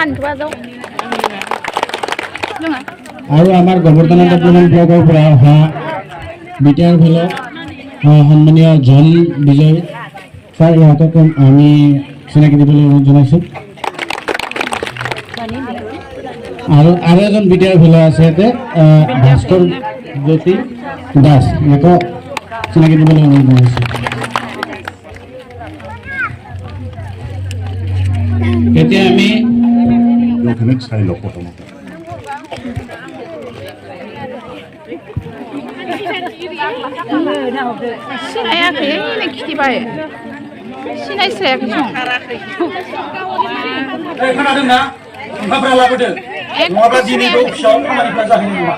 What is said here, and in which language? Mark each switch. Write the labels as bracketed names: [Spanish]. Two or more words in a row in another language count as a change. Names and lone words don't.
[Assamese] আৰু আমাৰ গোবৰ্ধন ডেভেলপমেণ্ট ব্লকৰ পৰা অহা [English] BTR fellow' [Assamese] সন্মানীয় জন বিজয় ছাৰ ইহঁতক আমি চিনাকি দিবলৈ অনুৰোধ জনাইছোঁ আৰু এজন [English] BTR fellow' [Assamese] আছে ইয়াতে ভাস্কৰ জ্যোতি দাস ইয়াকো চিনাকি দিবলৈ অনুৰোধ জনাইছোঁ এতিয়া আমি এইখিনিত চাই লওঁ প্ৰথমতে [Bodo] सिनायाखै नों खिथिबाय सिनायस्रायाखै सं खोनादोंना ओंखामफ्रा लाबोदो नङाब्ला दिनैबो अफिसाव खामानिफ्रा जाहैनाय नङा